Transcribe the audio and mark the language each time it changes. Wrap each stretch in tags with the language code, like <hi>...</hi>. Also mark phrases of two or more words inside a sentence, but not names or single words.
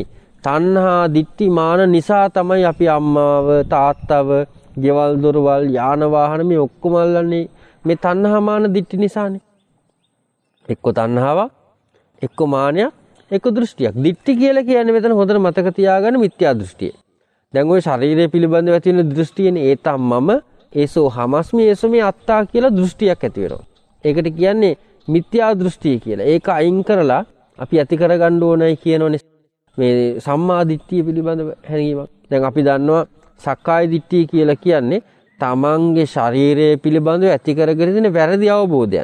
<si>තණ්හා දිට්ඨි මාන නිසා තමයි අපි අම්මාව තාත්තව ගෙවල් දොරවල් යාන වාහන මේ ඔක්කොම අල්ලන්නේ මේ තණ්හා මාන දිට්ඨි නිසානේ. එක්ක තණ්හාවක්, එක්ක මානයක්, එක්ක දෘෂ්ටියක්. දිට්ඨි කියලා කියන්නේ මෙතන හොඳට මතක තියාගන්න මිත්‍යා දෘෂ්ටිය. දැන් ওই ශරීරය පිළිබඳව ඇති වෙන දෘෂ්ටියනේ ඒ තමම</si> <pi>ඒසෝ හමස්මි ඒසෝ මේ අත්තා</pi> <si>කියලා දෘෂ්ටියක් ඇති වෙනවා. ඒකට කියන්නේ මිත්‍යා දෘෂ්ටිය කියලා. ඒක අයින් කරලා අපි ඇති කරගන්න ඕනයි කියනෝනේ මේ සම්මා දිට්ඨිය පිළිබඳව හැඟීමක්. දැන් අපි දන්නවා සක්කාය දිට්ඨිය කියලා කියන්නේ තමන්ගේ ශරීරය පිළිබඳව ඇති කරගෙන තියෙන වැරදි අවබෝධයන්.</si>